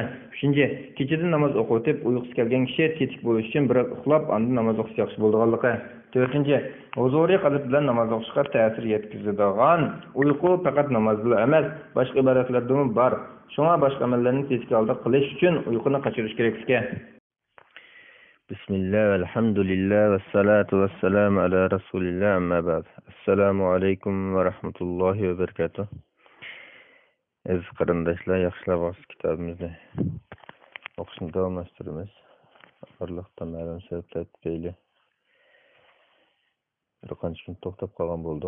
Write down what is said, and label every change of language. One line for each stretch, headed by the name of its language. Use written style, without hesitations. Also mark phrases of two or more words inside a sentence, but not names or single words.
Uzbek: Uchinchi, kechada namoz o'qib uyqusi kelgan kishi tetik bo'lish uchun biroz uxlab, undan namoz o'qish yaxshi bo'lganligi. To'rtinchi, huzuriy qalb bilan namoz o'qishga ta'sir yetkazadigan uyqu faqat namoz bilan emas, boshqa ibodatlarda ham bor. Shunga boshqa amallarni tetik holda qilish uchun uyquni qochirish kerakligi.
Arabic: بسم الله الحمد لله والصلاة والسلام على رسول الله أما بعد. السلام عليكم ورحمة الله وبركاته.
Uzbek: Aziz qarindoshlar, yaxshilab o'qish kitobimizni o'qishni davomlashtiramiz. Allohdan ma'lum sabablar tufayli bir qancha kun to'xtab qolgan bo'ldik.